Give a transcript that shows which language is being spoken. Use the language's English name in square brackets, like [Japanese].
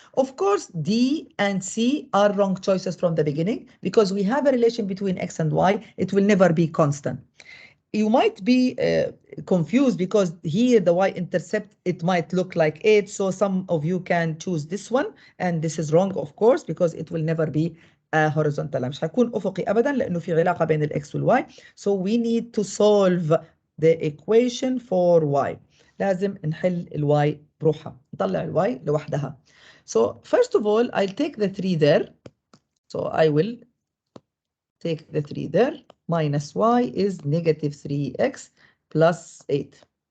[English] Of course, D and C are wrong choices from the beginning because we have a relation between X and Y. It will never be constant. You might be confused because here the y-intercept, it might look like 8. So some of you can choose this one. And this is wrong, of course, because it will never be horizontal. [Arabic] مش هيكون أفقي أبدا لأنه في علاقة بين الX والY. [English] So we need to solve the equation for Y. [Arabic] لازم نحل الY بروحها. نطلع الY لوحدها. [English] So first of all, I'll take the 3 there. So I will take the 3 there. Minus y is negative 3x plus 8.